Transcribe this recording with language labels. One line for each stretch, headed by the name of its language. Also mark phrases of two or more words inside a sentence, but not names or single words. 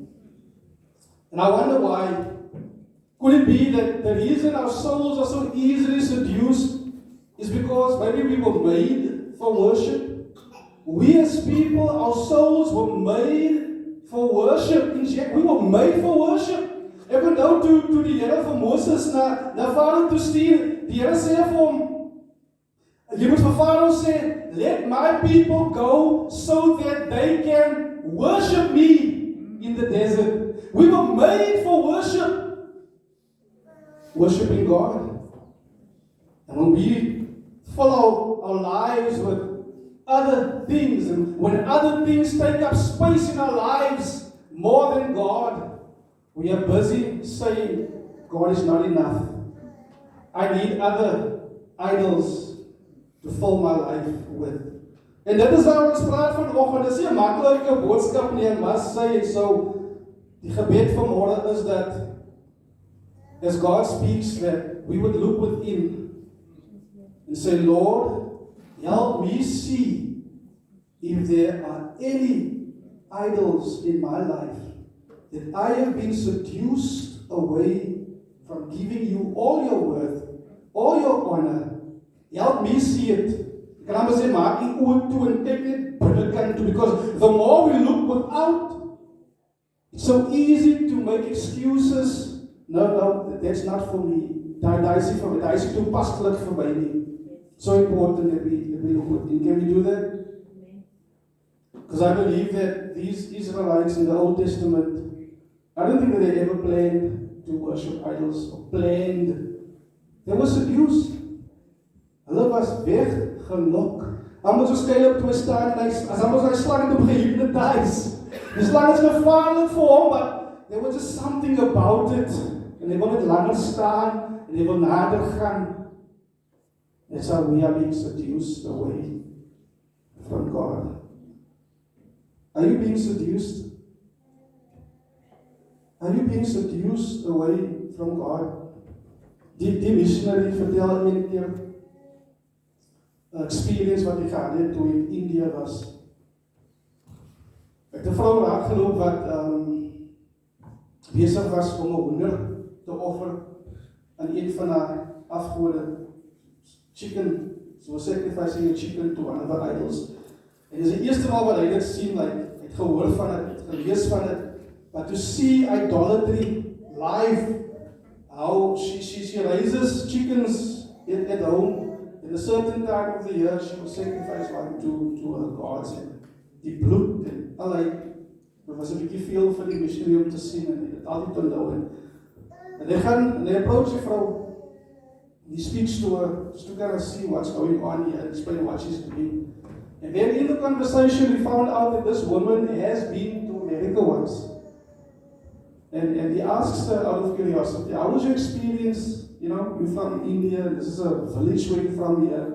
English: And I wonder why. Could it be that the reason our souls are so easily seduced is because maybe we were made for worship? We as people, our souls were made for worship. We were made for worship.
Afrikaans: Ek onthou toe die Here vir Moses na Farao toe stuur, die Here sê vir hom, Jy moet vir Farao sê,
English: let my people go so that they can worship me in the desert. We were made for worship. Worshiping God. And when we follow our lives with other things, and when other things take up space in our lives more than God, we are busy saying, God is not enough. I need other idols to fill my life with.
Afrikaans: En dit is waar ons praat vanoggend. Dis nie 'n maklike boodskap nie,
English: I must say. So,
Afrikaans: die gebed van môre is dat as
English: God speaks, that we would look within and say, Lord, help me see if there are any idols in my life that I have been seduced away from giving you all your worth, all your honor. Help me see it.
Afrikaans: Ek kan amper sê, maak die oë toe en kyk net binnekant toe,
English: because the more we look without, it's so easy to make excuses. No, that's not for me.
Afrikaans: Daai is toepaslik vir my nie.
English: So important that we look within. Can we do that? Because I believe that these Israelites in the Old Testament, I don't think that they ever planned to worship idols or planned. They were seduced.
Afrikaans: Hulle was weggelok. Almal so skuil op toe staan en as almal so slang het op gehypnotize. Die slang is gevaarlik vir hom,
English: but there was just something about it.
Afrikaans: En hy wil net langer staan en hy wil nader gaan.
English: That's how we are being seduced away from God. Are you being seduced? Are you being seduced away from God?
Afrikaans: Die missionary vertel een keer experience wat hy gehad het toe in India was. Ek het 'n vrou raakgeloop wat besig was om 'n hoender te offer aan een van haar afgode.
English: Chicken, so was sacrificing a chicken to one of the idols.
Afrikaans: En dis die eerste maal wat hy dit sien, like, hy het gehoor van dit, gelees van dit,
English: but to see idolatry live, how she raises chickens at home. In a certain time of the year, she will sacrifice one to her gods.
Afrikaans: En die bloed en allerlei, dit was 'n bietjie veel vir die missionary om te sien en dit altyd te onthou. En hy approach die vrou.
English: He speaks to her, just to kind of see what's going on here, explain what she's doing. And then in the conversation, we found out that this woman has been to America once. And he asks her out of curiosity, how was your experience? You know, you're from India, and this is a village where you're from here.